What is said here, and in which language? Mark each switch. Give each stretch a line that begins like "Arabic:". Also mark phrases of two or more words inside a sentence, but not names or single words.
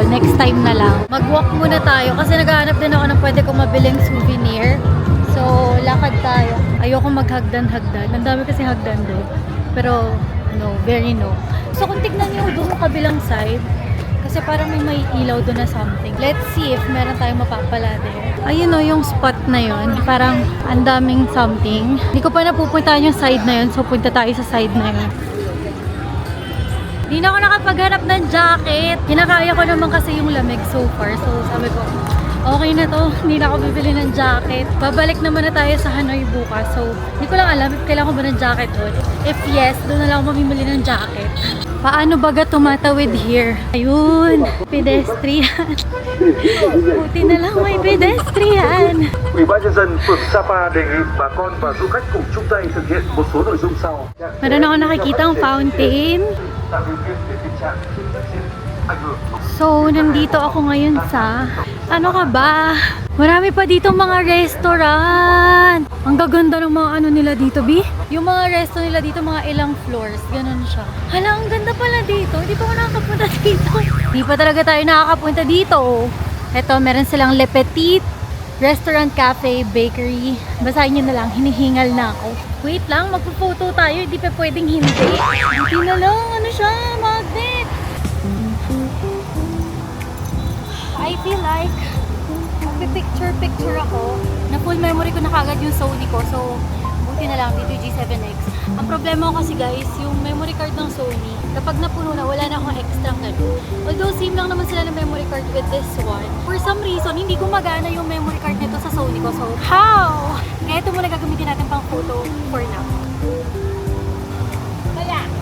Filipino: Next time na lang. Mag-walk muna tayo kasi naghahanap din ako ng pwede kong mabiling souvenir. So, lakad tayo. Ayoko maghagdan-hagdan. Ang dami kasi hagdan doon. Pero, no.
English: Very no.
Filipino: So, kung tignan nyo doon sa kabilang side, kasi parang may ilaw doon na something.
English: Let's see if
Filipino: meron tayong mapapala there. Ayun o, yung spot na yun. Parang ang daming something. Hindi ko pa napupuntahan yung side na yun. So, punta tayo sa side na yun. Di na ako nakapaghanap ng jacket. Kinakaya ko naman kasi yung lamig
English: so far.
Filipino: So sabi ko, okay na to. Hindi na ako bibili ng jacket. Babalik naman na tayo sa Hanoi bukas. So hindi ko lang alam if kailangan ko ba ng jacket doon.
English: If yes,
Filipino: doon na lang ako mamimili ng jacket. Paano baga tumatawid here? Ayun, pedestrian. Buti na lang may pedestrian.
Vietnamese: Ủy ban nhân dân phường Sapa đề nghị bà con và du khách cùng chung tay thực hiện một số nội dung sau.
Filipino: Meron ako nakikitang fountain.
Vietnamese: Tạo điều kiện để tình trạng ảnh hưởng.
Filipino: So, nandito ako ngayon sa... Ano ka ba? Marami pa dito mga restaurant. Ang gaganda ng mga ano nila dito, Bi. Yung mga resto nila dito, mga ilang floors. Ganon siya. Hala, ang ganda pala dito. Hindi pa ako nakakapunta dito. Hindi pa talaga tayo nakakapunta dito. Ito, meron silang Le Petit Restaurant, Cafe, Bakery. Basahin nyo na lang, hinihingal na ako. Wait lang, magpo-photo tayo. Hindi pa pwedeng hindi. Hindi na lang, ano siya, magnet.
English: I feel like
Filipino: magpipicture-picture ako. Na
English: full memory
Filipino: ko na kagad yung Sony ko. So, buti na lang dito yung G7X. Ang problema ko kasi guys, yung
English: memory card
Filipino: ng Sony, kapag napuno na, wala na akong extra ganun. Although same lang naman sila ng
English: memory card with this one. For some reason,
Filipino: hindi gumagana yung
English: memory card
Filipino: nito sa Sony ko.
English: So, how?
Filipino: Kaya ito muna gagamitin natin pang photo
English: for now.
Filipino: Kaya!